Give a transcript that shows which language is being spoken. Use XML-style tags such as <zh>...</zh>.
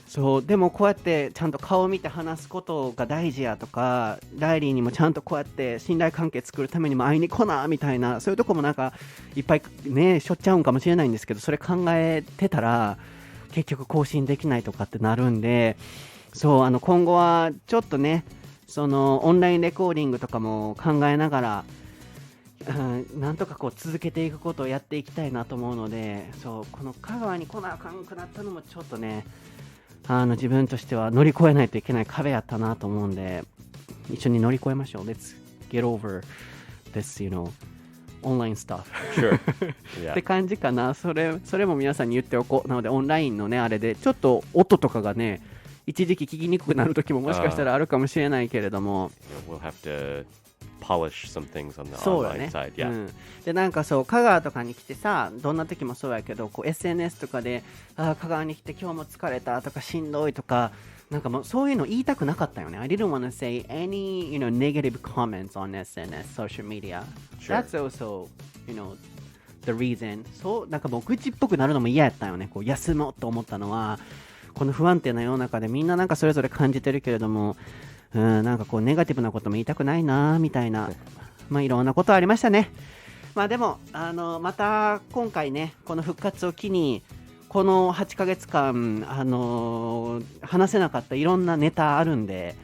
<ja>そう、でもこうやってちゃんと顔を見て話すことが大事やとか、ライリーにもちゃんとこうやって信頼関係作るためにも会いに来なみたいな、そういうとこもなんかいっぱいねしょっちゃうんかもしれないんですけど、それ考えてたら結局更新できないとかってなるんで、そう今後はちょっとね、そのオンラインレコーディングとかも考えながら、なんとかこう続けていくことをやっていきたいなと思うので、そうこの香川に来なあかんくなったのもちょっとね、自分としては乗り越えないといけない壁やったなと思うんで、一緒に乗り越えましょう。</ja> <en>Let's get over this, online stuff. Sure.</en> <ja>っ</ja> <en>Yeah.</en> <ja>て感じかな。それも皆さんに言っておこう。なのでオンラインのねあれでちょっと音とかがね、一時期聞きにくくなる時ももしかしたらあるかもしれないけれども、</ja> <en>We'll have to polish some things on the</en> <ja>そうよ</ja> <en>online</en> <ja>ね、</ja> <en>side. Yeah.</en> <ja>でなんかそう香川とかに来てさ、どんな時もそうやけど、こう SNS とかで香川に来て今日も疲れたとかしんどいとか、なんかもうそういうの言いたくなかったよね。</ja> <en>I didn't want to say any negative comments on SNS, social media. Sure. That's also the reason.</en> <ja>そうなんかもう愚痴っぽくなるのも嫌やったよね。こう休もうと思ったのは、この不安定な世の中でみんななんかそれぞれ感じてるけれども、なんかこうネガティブなことも言いたくないなみたいな、まあいろんなことありましたね。まあでもまた今回ね、この復活を機にこの8ヶ月間話せなかったいろんなネタあるんで、</ja>